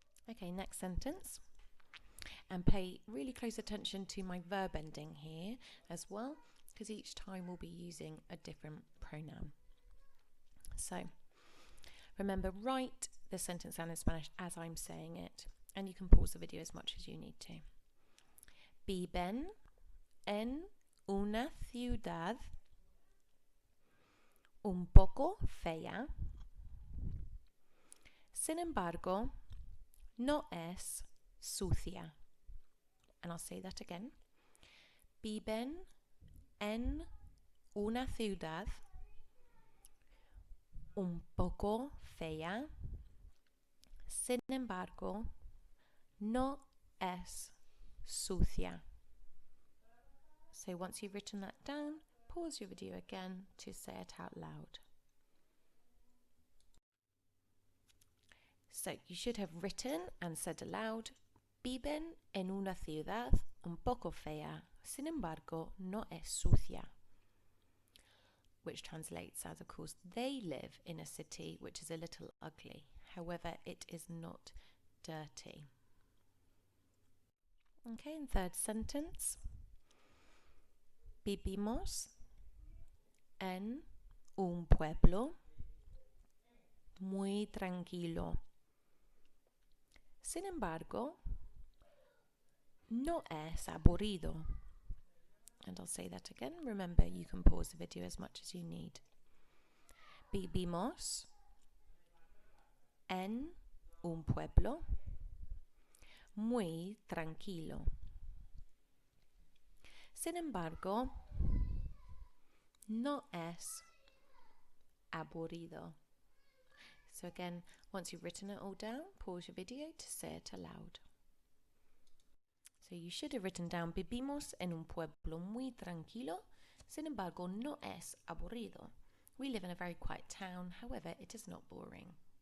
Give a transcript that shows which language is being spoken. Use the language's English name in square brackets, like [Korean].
[English] Okay, next sentence. And pay really close attention to my verb ending here as well, because each time we'll be using a different pronoun. So remember, write the sentence down in Spanish as I'm saying it, and you can pause the video as much as you need to. [Spanish] Viven en una ciudad un poco fea, sin embargo, no es sucia. [English] And I'll say that again. [Spanish] Viven en una ciudad un poco fea, sin embargo, no es sucia. [English] So once you've written that down, pause your video again to say it out loud. So you should have written and said aloud, [Spanish] viven en una ciudad un poco fea, sin embargo, no es sucia. [English] Which translates as, of course, they live in a city which is a little ugly. However, it is not dirty. Okay, and third sentence. [Spanish] Vivimos en un pueblo muy tranquilo. Sin embargo, no es aburrido. [English] And I'll say that again. Remember, you can pause the video as much as you need. [Spanish] Vivimos en un pueblo muy tranquilo. Sin embargo, no es aburrido. [English] So again, once you've written it all down, pause your video to say it aloud. So you should have written down, [Spanish] vivimos en un pueblo muy tranquilo, sin embargo no es aburrido. [English] We live in a very quiet town, however it is not boring.